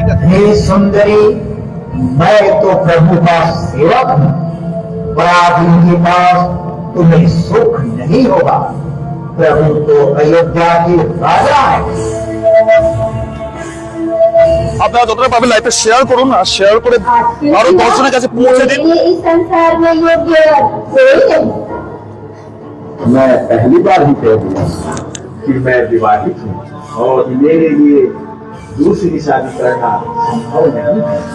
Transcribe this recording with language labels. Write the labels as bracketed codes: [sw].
[hi] हे सुंदरी, मैं तो प्रभु का सेवक हूँ, पराधीन के पास तुम्हें सुख नहीं होगा। प्रभु तो अयोध्या के राजा है। [bn] আপনারা যতটা পাবেন লাইভে শেয়ার করুন, আর শেয়ার করে আরো দর্শনের কাছে পৌঁছে দিন। [hi] इस संसार में योग्य कोई नहीं। मैं पहली बार ही कह दिया कि मैं विवाहित हूँ और मेरे लिए दूसरी शादी करना संभव नहीं है।